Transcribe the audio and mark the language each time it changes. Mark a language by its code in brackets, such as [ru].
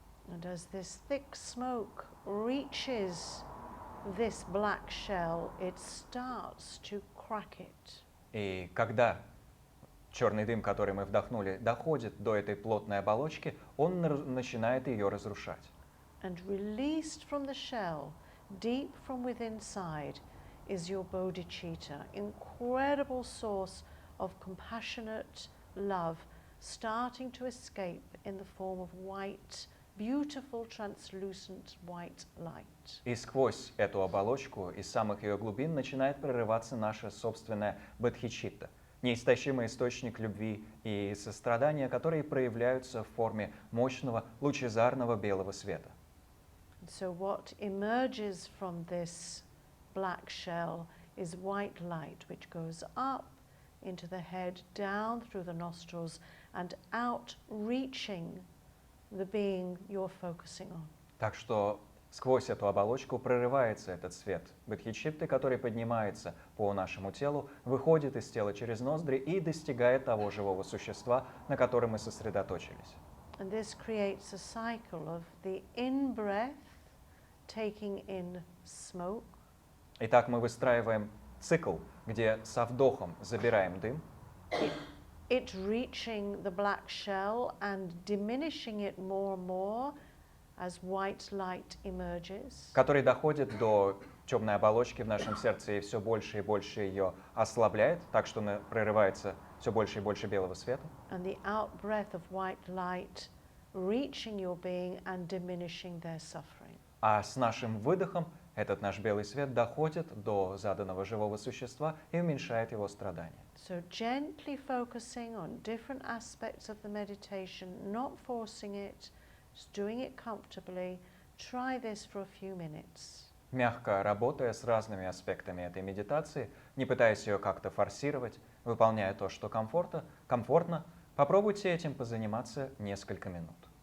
[en] And as this thick smoke reaches this black shell, it starts to crack it. [ru] И когда черный дым, который мы вдохнули, доходит до этой плотной оболочки, он начинает ее разрушать. [en] And released from the shell, deep from within inside, is your bodhicitta, incredible source of compassionate love, starting to escape in the form of white, beautiful, translucent white light. [ru] И сквозь эту оболочку, из самых ее глубин, начинает прорываться наша собственная бодхичитта, неистощимый источник любви и сострадания, которые проявляются в форме мощного, лучезарного белого света. [en] So what emerges from this black shell is white light, which goes up into the head, down through the nostrils, and out, reaching the being you're focusing on. [ru] Так что сквозь эту оболочку прорывается этот свет бодхичитты, который поднимается по нашему телу, выходит из тела через ноздри и достигает того живого существа, на котором мы сосредоточились. [en] And this creates a cycle of the in-breath, taking in smoke, [ru] Итак, мы выстраиваем цикл, где со вдохом забираем дым, [en] it reaching the black shell and diminishing it more and more as white light emerges. [ru] который доходит до темной оболочки в нашем сердце и все больше и больше ее ослабляет, так что прорывается все больше и больше белого света. [en] And the out breath of white light reaching your being and diminishing their suffering. [ru] А с нашим выдохом этот наш белый свет доходит до заданного живого существа и уменьшает его страдания. [en] So gently focusing on different aspects of the meditation, not forcing it, just doing it comfortably. Try this for a few minutes. [ru] Мягко работая с разными аспектами этой медитации, не пытаясь ее как-то форсировать, выполняя то, что комфортно, попробуйте этим позаниматься несколько минут.